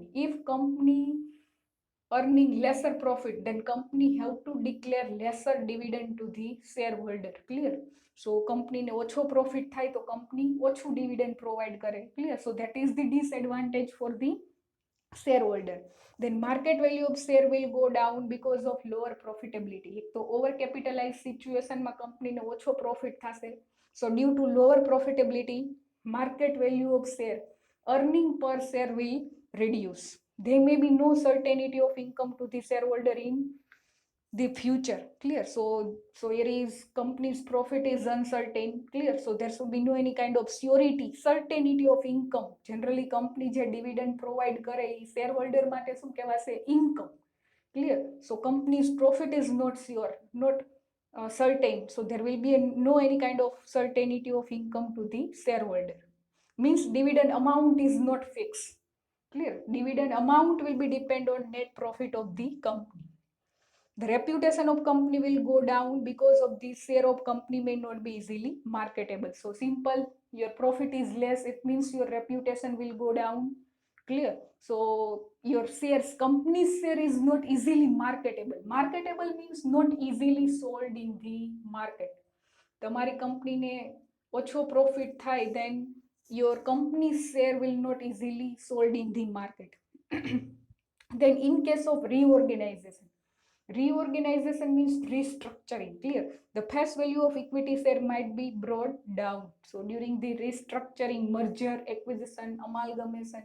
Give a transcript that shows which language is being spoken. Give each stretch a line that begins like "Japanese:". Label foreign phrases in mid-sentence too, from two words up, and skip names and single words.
English: If company earning lesser profit, then company have to declare lesser dividend to the shareholder. Clear? So
Gujarati: company ને ઓછો profit થાય તો company ઓછું
English: dividend provide
Gujarati: કરે. Clear?
English: So that is the disadvantage for the shareholder. Then market value of share will go down because of lower profitability.
Gujarati: એક તો
English: over capitalized situation
Gujarati: માં company ને ઓછો profit થશે.
English: So due to lower profitability, market value of share, earning per share will reduce. There may be no certainty of income to the shareholder in the future. Clear? So here is company's profit is uncertain. Clear? So there should be no any kind of surety, certainty of income. Generally company
Gujarati: જે
English: dividend provide
Gujarati: કરે એ shareholder માટે શું કહેવાશે?
English: Income. Clear? So company's profit is not sure, not certain. So there will be no any kind of certainty of income to the shareholder. Means dividend amount is not fixed. Clear? Dividend amount will be depend on net profit of the company. The reputation of company will go down because of the share of company may not be easily marketable. So simple, your profit is less, it means your reputation will go down. Clear? So your shares, company's share is not easily marketable. Marketable means not easily sold in the market.
Gujarati: તમારી કંપનીને ઓછો પ્રોફિટ થાય,
English: then your company's share will not easily sold in the market. Then in case of reorganization, reorganization means restructuring. Clear? The face value of equity share might be brought down. So during the restructuring, merger, acquisition, amalgamation.